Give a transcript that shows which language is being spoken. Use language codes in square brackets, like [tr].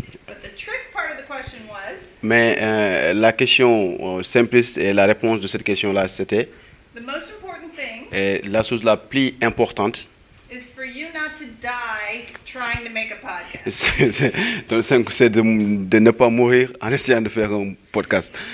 [en] But the trick part of the question was [fr] Mais la question simpliste et la réponse de cette question-là, c'était [en] the most important thing [fr] la chose la plus importante. [en] is for you not to die trying to make a podcast. [fr] C'est de ne pas mourir en essayant de faire un podcast.